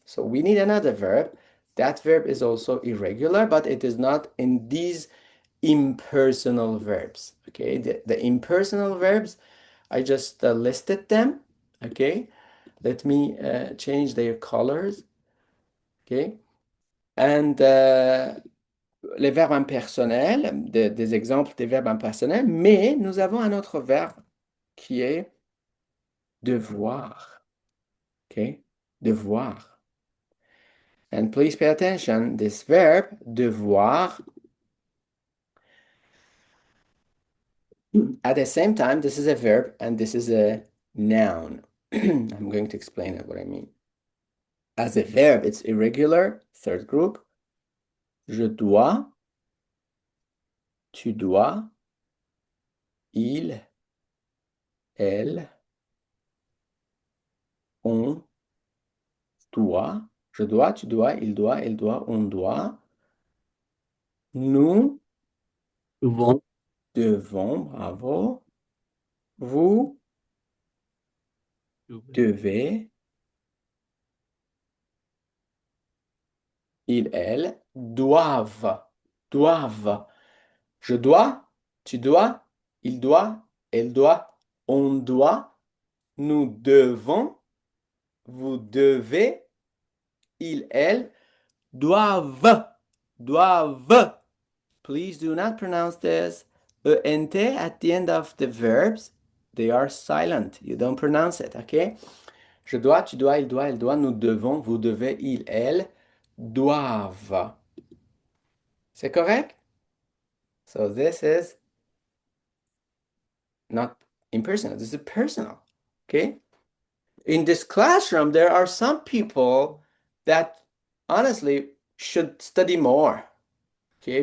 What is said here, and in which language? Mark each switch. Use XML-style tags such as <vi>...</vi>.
<en>So we need another verb. That verb is also irregular, but it is not in these impersonal verbs, okay? The impersonal verbs, I just listed them, okay? Let me change their colors, okay?</en> <fr>And les verbes impersonnels, des exemples des verbes impersonnels, mais nous avons un autre verbe qui est devoir, okay? Devoir.</fr> <en>And please pay attention, this verb, devoir, at the same time, this is a verb and this is a noun. I'm going to explain what I mean. As a verb, it's irregular, third group.</en> <fr>Je dois, tu dois, il, elle, on doit, je dois, tu dois, il doit, elle doit, on doit. Nous Devons. devons, bravo. Vous devez. Ils, elles doivent. Doivent. Je dois, tu dois, il doit, elle doit, on doit. Nous devons, vous devez, ils, elles doivent. Doivent.</fr> <en>Please do not pronounce this ENT at the end of the verbs. They are silent. You don't pronounce it, okay?</en> <fr>Je dois, tu dois, il doit, elle doit, nous devons, vous devez, ils, elles doivent. C'est correct?</fr> <en>So this is not impersonal. This is personal, okay? In this classroom, there are some people that honestly should study more, okay?</en>